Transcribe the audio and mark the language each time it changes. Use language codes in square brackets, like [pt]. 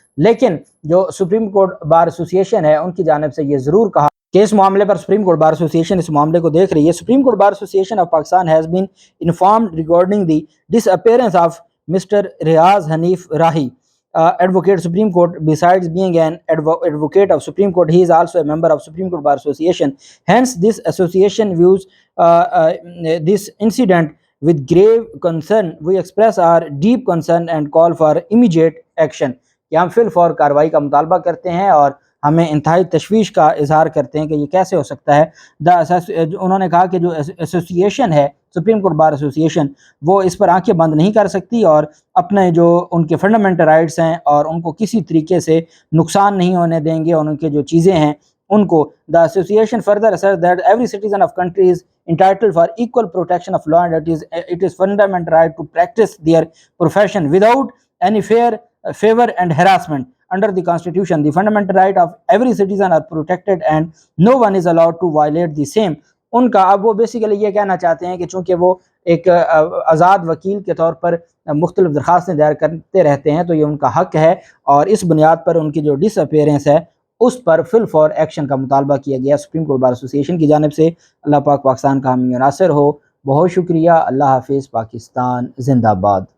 [ur] لیکن جو supreme court bar ایسوسی ہے ان کی جانب سے یہ ضرور کہا کہ اس معاملے پر سپریم کورٹ بار ایسوسی اس معاملے کو دیکھ رہی ہے۔ سپریم کورٹ بار ایسوسی of Pakistan has been informed regarding the dish appearance of mister Riyadh Hanif Rahi advocate Supreme Court. [en] Besides being an advocate of Supreme Court, he is also a member of Supreme Court Bar Association. Hence, this association views this incident with grave concern. We express our deep concern and call for immediate action. [ur] کہ ہم فی الفور کارروائی کا مطالبہ کرتے ہیں اور ہمیں انتہائی تشویش کا اظہار کرتے ہیں کہ یہ کیسے ہو سکتا ہے۔ انہوں نے کہا کہ جو ایسوسیشن ہے سپریم کورٹ بار ایسوسیشن وہ اس پر آنکھیں بند نہیں کر سکتی اور اپنے جو ان کے فنڈامنٹل رائٹس ہیں اور ان کو کسی طریقے سے [en] نقصان نہیں ہونے دیں گے، اور ان کے جو چیزیں ہیں ان کو the association further asserts that every citizen of country is entitled for equal protection of law and it is fundamental right to practice their profession without any favor and harassment. Under the constitution, the fundamental right of every citizen are protected and no one is allowed to violate the same. [ur] ان کا اب وہ basically یہ کہنا چاہتے ہیں کہ چونکہ وہ ایک آزاد وکیل کے طور پر مختلف درخواستیں دائر کرتے رہتے ہیں تو یہ ان کا حق ہے، اور اس بنیاد پر ان کی جو ڈس اپیئرنس ہے اس پر فی الفور ایکشن کا مطالبہ کیا گیا سپریم کورٹ بار ایسوسی کی جانب سے۔ اللہ پاک پاکستان کا حامی و ناصر ہو۔ بہت شکریہ۔ اللہ حافظ۔ پاکستان زندہ باد۔